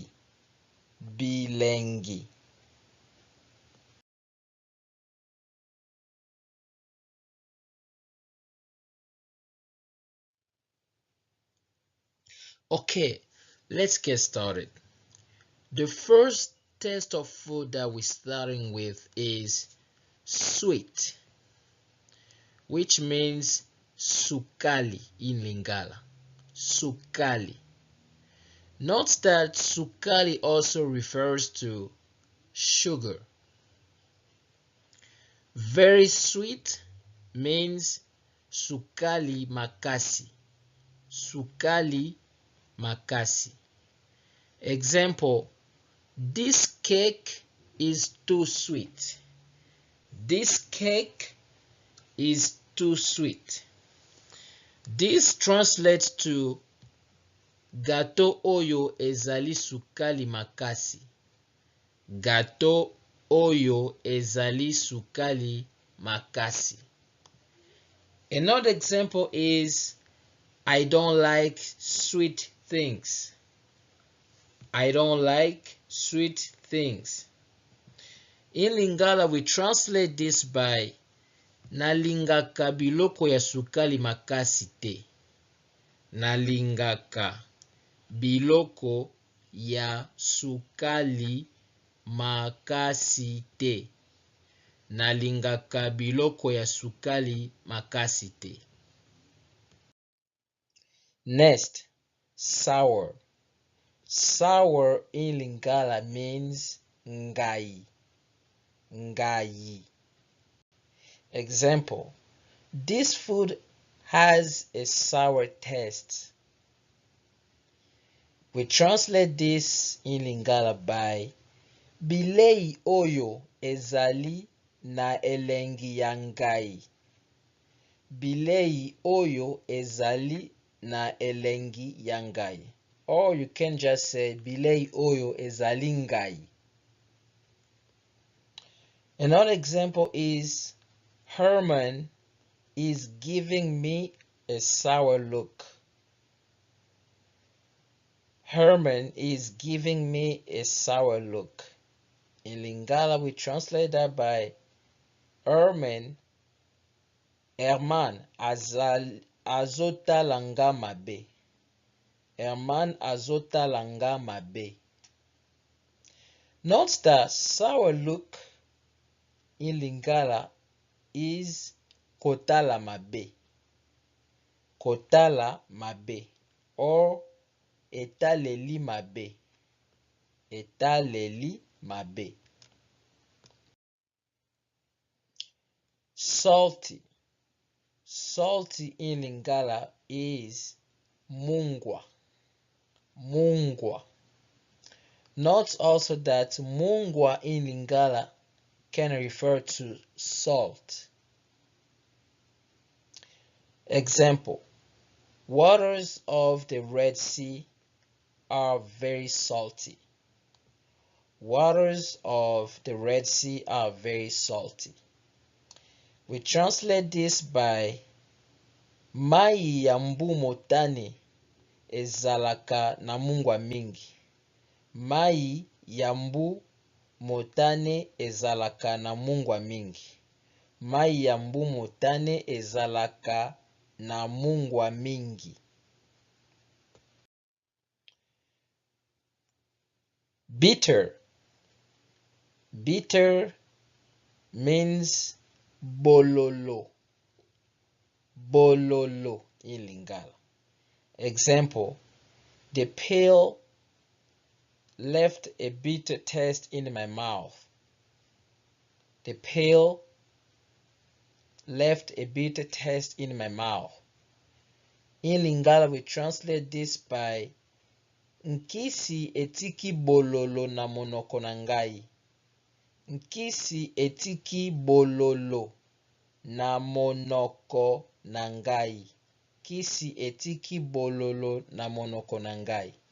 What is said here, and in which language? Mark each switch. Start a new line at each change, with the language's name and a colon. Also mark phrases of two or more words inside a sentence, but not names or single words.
English: Bilengi. Okay, let's get started. The first taste of food that we're starting with is sweet, which means sukali in Lingala. Sukali. Note that sukali also refers to sugar. Very sweet means
Lingala: sukali makasi. Sukali makasi.
English: Example, this cake is too sweet. This cake is too sweet. This translates to
Lingala: gato oyo ezali sukali makasi. Gato oyo ezali sukali makasi.
English: Another example is I don't like sweet things. I don't like sweet things. In Lingala, we translate this by
Lingala: nalingaka biloko ya sukali makasi te. Nalingaka biloko ya sukali makasi te. Nalingaka biloko ya sukali makasi te.
English: Next, sour. Sour in Lingala means ngai. Ngai. Example, this food has a sour taste. We translate this in Lingala by
Lingala: bilei oyo ezali na elengi ya ngai. Bilei oyo ezali na elengi ya ngai.
English: Or you can just say
Lingala: bilei oyo ezali ngai.
English: Another example is Herman is giving me a sour look. Herman is giving me a sour look. In Lingala, we translate that by Herman
Lingala: azotalanga mabe. Herman azotalanga mabe.
English: Note that sour look in Lingala is
Lingala: kotala mabe. Kotala mabe or etaleli mabe. Etaleli mabe.
English: Salty. Salty in Lingala is mungwa. Mungwa. Note also that mungwa in Lingala can refer to salt. Example: waters of the Red Sea are very salty. Waters of the Red Sea are very salty. We translate this by
Lingala: mai ya mbu motane ezalaka na mungwa mingi. Mai ya mbu motane ezalaka na mungwa mingi. Mai ya mbu motane ezalaka na mungwa mingi.
English: Bitter. Bitter means bololo. Bololo in Lingala. Example: the pill left a bitter taste in my mouth. The pill left a bitter taste in my mouth. In Lingala, we translate this by
Lingala: nkisi etiki bololo na monoko na ngai. Nkisi etiki bololo na monoko na ngai. Kisi etiki bololo na monoko na ngai.